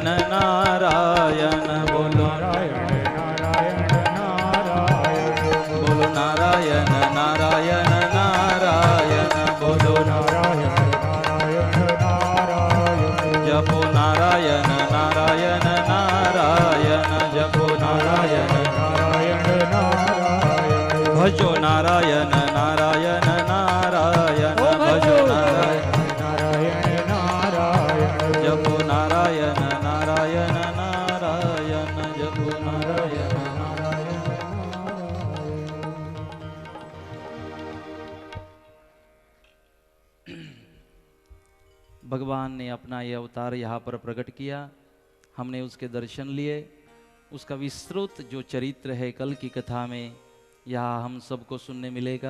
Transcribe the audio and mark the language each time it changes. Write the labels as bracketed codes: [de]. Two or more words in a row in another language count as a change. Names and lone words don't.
[hi] नारायण बोलो नारायण नारायण नारायण बोलो नारायण नारायण नारायण बोलो नारायण नारायण नारायण जपो नारायण नारायण नारायण जपो नारायण नारायण नारायण भजो नारायण नारायण नारायण भजो नारायण जपो नारायण नारायण नारायण जपो नारायण नारायण भगवान ने अपना यह अवतार यहाँ पर प्रकट किया, हमने उसके दर्शन लिए। उसका विस्तृत जो चरित्र है कल की कथा में यहाँ हम सबको सुनने मिलेगा।